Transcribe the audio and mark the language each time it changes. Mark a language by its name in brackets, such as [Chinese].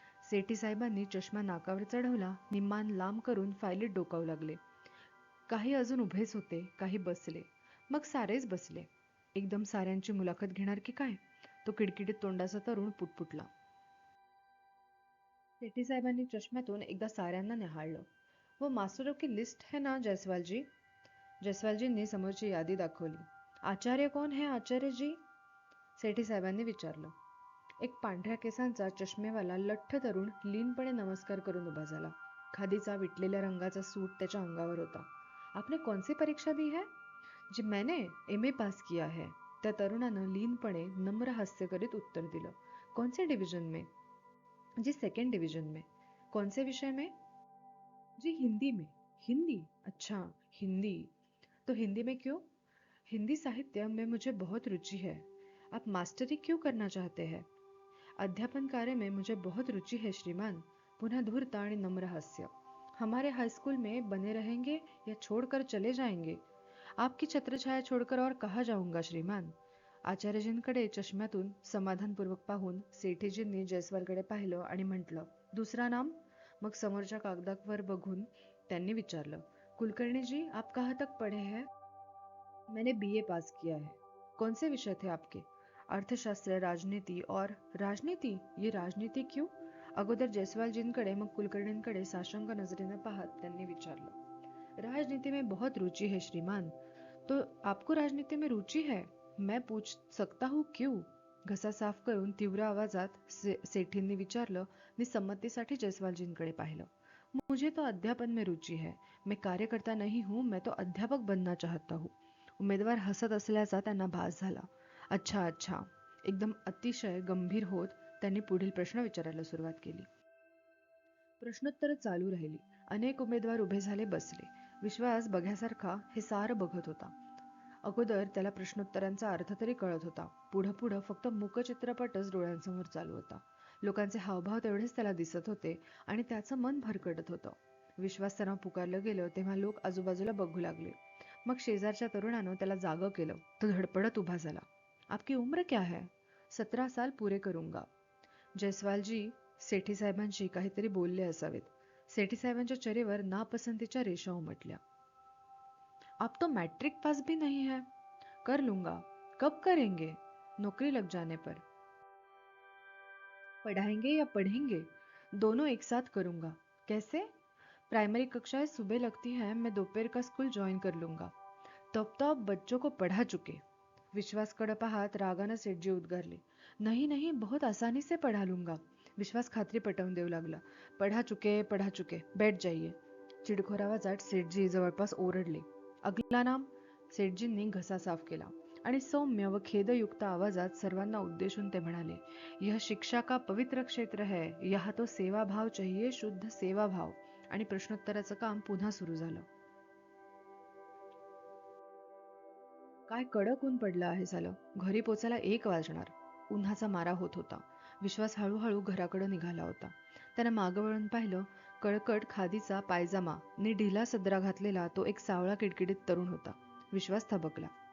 [Marathi] सेठीसाहेबांनी चष्मा नाकावर चढवला, मान लांब करून फाईलीत डोकावू लागले. काही अजून उभेच होते, काही बसले. मग सारेच बसले. एकदम साऱ्यांची मुलाखत घेणार की काय? तो किडकिडीत तोंडाचा तरुण पुटपुटला. सेठीसाहेबांनी चष्म्यातून एकदा साऱ्यांना निहाळलं. [Hindi] वो मास्टरों की लिस्ट है ना जयस्वाल जी? [Marathi] जयस्वालजींनी समोरची यादी दाखवली. [Hindi] आचार्य कोण है आचार्य जी? [Marathi] सेठीसाहेबांनी विचारलं. एक पांढऱ्या केसांचा चष्मेवाला लठ्ठ तरुण लीनपणे नमस्कार करून उभा झाला. खादीचा विटलेल्या रंगाचा सूट त्याच्या अंगावर होता. [Hindi] आपने कौन सी परीक्षा दी है? जी मैंने MA पास किया है. [Marathi] त्या तरुणानं लीनपणे नम्र हास्य करीत उत्तर दिलं. [Hindi] कौन से डिवीजन में? जी 2nd डिवीजन में. कौन से विषय में? जी हिंदी में. हिंदी? अच्छा, हिंदी. तो हिंदी में क्यों? हिंदी साहित्य में मुझे बहुत रुचि है. आप मास्टरी क्यों करना चाहते हैं? अध्यापन कार्य में मुझे बहुत रुचि है श्रीमान. [Marathi] पुनः धूर्त आणि नम्र हास्य. [Hindi] हमारे हाई स्कूल में बने रहेंगे या छोड़कर चले जाएंगे? आपकी छत्रछाया छोड़कर और कहाँ जाऊंगा श्रीमान. [Marathi] आचार्यजींकडे चष्म्यातून समाधानपूर्वक पाहून सेठीजींनी जयस्वालकडे पाहिलं आणि म्हटलं, [Hindi] दुसरा नाम? [Marathi] मग समोरच्या कागदावर बघून त्यांनी विचारलं, [Hindi] कुलकर्णी जी आप कहाँ तक पढ़े हैं? मैंने BA पास किया है. कौन से विषय थे आपके? अर्थशास्त्र, राजनीति और राजनीति? ये राजनीति क्यों? [Marathi] अगोदर जयस्वालजींकडे मग कुलकर्णींकडे साशंक नजरेने पाहत त्यांनी विचारलं. [Hindi] राजनीति में बहुत रुचि है श्रीमान. तो आपको राजनीति में रुचि है? मैं पूछ सकता हूँ क्यों? [Marathi] घसा साफ करून तीव्र आवाजात सेठींनी विचारलं. मी संमतीसाठी जयस्वालजींकडे पाहिलं. [Hindi] मुझे तो अध्यापन में रुचि है. मैं कार्यकर्ता नहीं हूँ, मैं तो अध्यापक बनना चाहता हूँ. [Marathi] उमेदवार हसत असल्याचा त्यांना भास झाला. [Hindi] अच्छा अच्छा. [Marathi] एकदम अतिशय गंभीर होत त्यांनी पुढील प्रश्न विचारायला सुरुवात केली. प्रश्नोत्तर चालू राहिली. अनेक उमेदवार उभे झाले, बसले. विश्वास बघ्यासारखा हे सारं बघत होता. अगोदर त्याला प्रश्नोत्तरांचा अर्थ तरी कळत होता. पुढं पुढं फक्त मूकचित्रपटच डोळ्यांसमोर चालू होता. लोकांचे हावभाव तेवढेच त्याला दिसत होते आणि त्याचं मन भरकटत होतं. विश्वास त्यांना पुकारलं गेलं तेव्हा लोक आजूबाजूला बघू लागले. मग शेजारच्या तरुणानं त्याला जागं केलं. तो धडपडत उभा झाला. [Hindi] आपकी उम्र क्या है? 17 साल पूरे करूंगा. [Marathi] जयस्वालजी सेठी साहेबांशी काहीतरी बोलले असावेत. सेठी साहेबांच्या चेहऱ्यावर नापसंतीच्या रेषा उमटल्या. [Hindi] आप तो मैट्रिक पास भी नहीं है. कर लूंगा. कब करेंगे? नौकरी लग जाने पर. पढ़ाएंगे या पढ़ेंगे? दोनों एक साथ करूंगा. कैसे? प्राइमरी कक्षाएं सुबह लगती हैं, मैं दोपहर का स्कूल ज्वाइन कर लूंगा. तब तो आप बच्चों को पढ़ा चुके. [Marathi] विश्वासकडे पाहत रागानं सेठजी उद्गारले. [Hindi] नहीं नहीं, बहुत आसानी से पढ़ा लूंगा. [Marathi] विश्वास खात्री पटवून देऊ लागला. [Hindi] पढ़ा चुके, बैठ जाइए. [Marathi] चिडखोर आवाजात सेठजी जवळपास ओरडले. [Hindi] अगला नाम? [Marathi] सेठजींनी घसा साफ केला आणि सौम्य व खेदयुक्त आवाजात सर्वांना उद्देशून ते म्हणाले. [Hindi] यह शिक्षा का पवित्र क्षेत्र है. यहाँ तो सेवा भाव चाहिए, शुद्ध सेवा भाव. [Marathi] आणि प्रश्नोत्तराचं काम पुन्हा सुरू झालं. काय कडक ऊन पडलं आहे सालं. घरी पोचायला 1 वाजणार. उन्हाचा मारा होत होता. विश्वास हळूहळू घराकडे निघाला होता. त्यानं मागं वळून पाहिलं. कळकट खादीचा पायजामा नि ढिला सदरा घातलेला तो एक सावळा किडकिडीत तरुण होता. विश्वास थबकला.